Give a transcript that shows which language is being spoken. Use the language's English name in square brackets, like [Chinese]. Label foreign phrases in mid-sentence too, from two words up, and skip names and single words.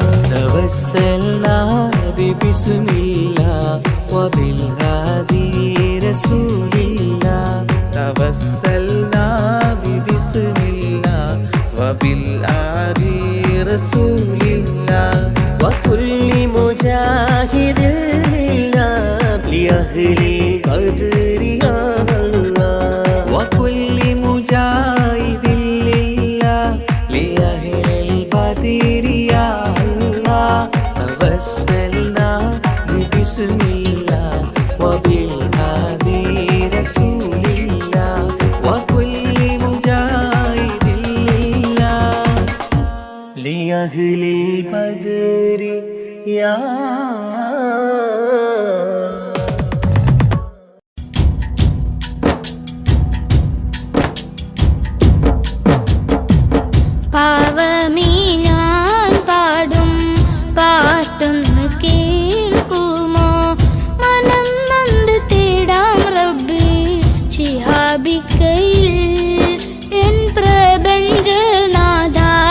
[Arabic] توسلنا ببسم الله وبالهادي رسول الله. توسلنا ببسم الله وبالعادي رسول الله. وكل مجاهد لله لأهل القدر يا الله. وكل مجاهد لله لأهل البدر يا الله. توسلنا ببسم الله وبالهادي رسول الله. وكل مجاهد لله لأهل البدر يا [Malayalam] പാവമീ ഞാൻ പാടും പാട്ടൊന്ന് കേൾക്കുമോ മനം നന്ദ തേടാം റബ്ബ് ശിഹാബിക്കയിൽ എൻ പ്രപഞ്ചനാഥ